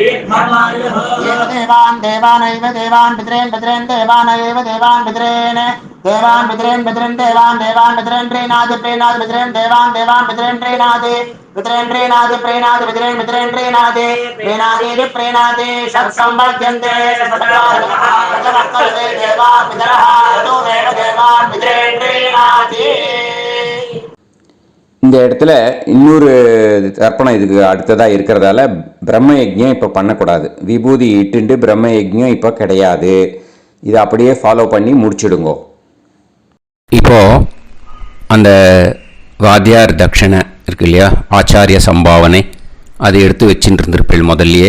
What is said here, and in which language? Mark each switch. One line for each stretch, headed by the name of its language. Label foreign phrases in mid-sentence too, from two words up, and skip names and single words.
Sanskrit: एव देवान् देवानैव देवान् पितॄन् पितॄन् देवानैव देवान् पितॄन् देवान् पितॄन् पितॄन् देवान् देवान् पितॄन् प्रीणाति प्रीणाति पितॄन् देवान् देवान् पितॄन् प्रीणाति पितॄन् प्रीणाति प्रीणाति पितॄन् पितॄन् प्रीणाति प्रीणाति प्रीणाति षट्संवर्ध्यन्ते षट्वर्तते देवान् पितरः ततो देव देवान् पितॄन् प्रीणाति.
Tamil: இந்த இடத்துல இன்னொரு தர்ப்பணம் இதுக்கு அடுத்ததாக இருக்கிறதால பிரம்ம யஜ்ஞம் இப்போ பண்ணக்கூடாது. விபூதி இட்டுண்டு பிரம்ம யஜ்ஞம் இப்போ கிடையாது. இதை அப்படியே ஃபாலோ பண்ணி முடிச்சுடுங்கோ. இப்போது அந்த வாத்தியார் தட்சணை இருக்கு இல்லையா, ஆச்சாரிய சம்பாவனை, அதை எடுத்து வச்சுட்டு இருந்திருப்பேள் முதல்லையே.